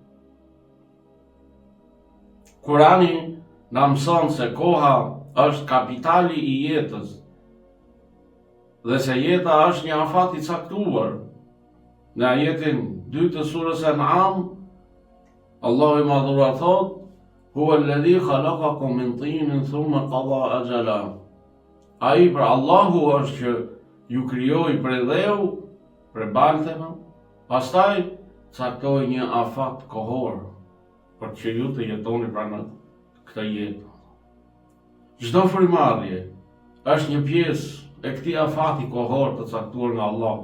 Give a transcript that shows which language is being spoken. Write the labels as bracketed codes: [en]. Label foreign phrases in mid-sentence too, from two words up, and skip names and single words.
[sq] Kurani na mëson se koha është kapitali i jetës dhe se jeta është një afat i caktuar. Në ajetin 2 të surës An'am, Allahu i madhuar thot: [ar] "هو الذي خلقكم من طين ثم قضى أجلا." [sq] Ai për Allahu është që ju krijoi prej dheu, prej balteve, pastaj caktoi një afat kohor për që ju të jetoni pranë këtë jetë. Çdo frymëmarrje është një pjesë e këtij afati kohor të caktuar nga Allahu.